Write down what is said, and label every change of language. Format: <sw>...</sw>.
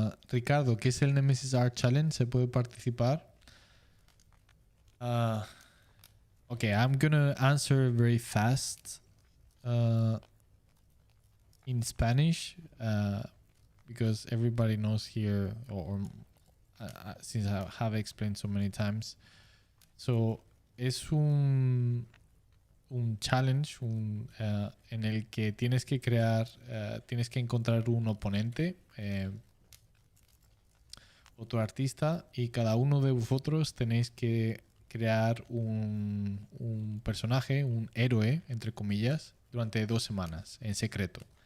<es>Ricardo, ¿qué es el Nemesis Art Challenge? ¿Se puede participar?</es> <en>Okay, I'm gonna answer very fast in Spanish because everybody knows here, or since I have explained so many times.</en> <es>So, es un challenge en el que tienes que crear, tienes que encontrar un oponente, otro artista, y cada uno de vosotros tenéis que crear un personaje, un héroe, entre comillas, durante 2 semanas, en secreto.</es>